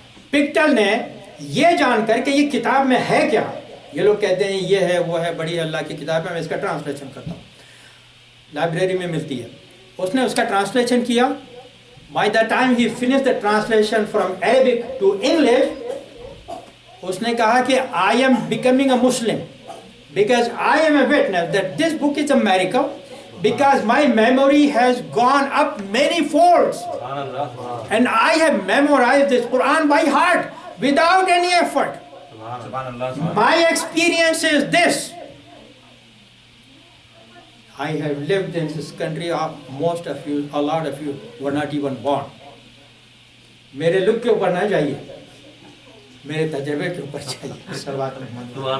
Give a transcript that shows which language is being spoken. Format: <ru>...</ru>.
<ur>پکٹل نے یہ جان کر کہ یہ کتاب میں ہے کیا، یہ لوگ کہتے ہیں یہ ہے وہ ہے بڑی اللہ کی کتاب ہے، میں اس کا ٹرانسلیشن کرتا ہوں، لائبریری میں ملتی ہے. اس نے اس کا ٹرانسلیشن کیا.</ur> <en>by the time he finish the translation from Arabic to English,</en> <ur>اس نے کہا کہ</ur> <en>I am becoming a Muslim because I am a witness that this book is a miracle because my memory has gone up many folds and I have memorized this Quran by heart without any effort. My experience is this. I have lived in this country, most of you, a lot of you were not even born.</en> <ur>میرے لک کے اوپر نہ جائیے، میرے تجربے کے اوپر چاہیے. صلوات محمد.</ur>